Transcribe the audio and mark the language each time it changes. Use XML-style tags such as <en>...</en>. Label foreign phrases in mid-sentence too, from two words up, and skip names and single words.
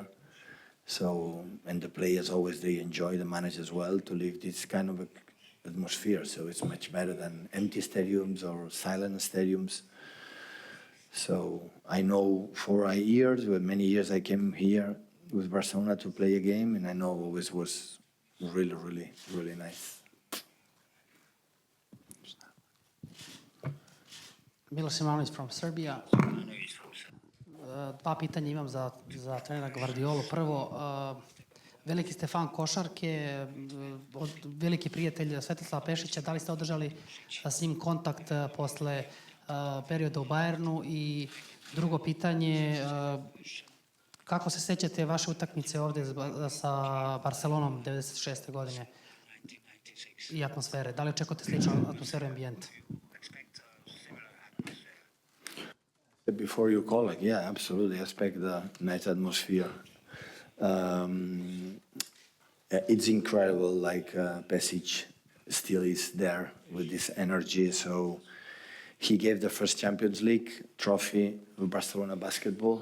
<en>So, and the players always, they enjoy, the managers as well, to live this kind of atmosphere. So it's much better than empty stadiums or silent stadiums. So I know for many years I came here with Barcelona to play a game, and I know always was really, really, really nice. Miloš Ivanović from Serbia.</en> <sr>Dva pitanja imam za trenera Guardiolu. Prvo, veliki ste fan košarke, veliki prijatelj Svetislava Pešića. Da li ste održali s njim kontakt posle perioda u Bayernu? I drugo pitanje, kako se sećate vaše utakmice ovdje sa Barcelonom 96. godine i atmosfere? Da li očekujete sličnu atmosferu i ambijent?</sr> <en>Before you call it, yeah, absolutely. I expect the nice atmosphere. It's incredible, like Pesic still is there with this energy. So he gave the first Champions League trophy with Barcelona basketball.</en>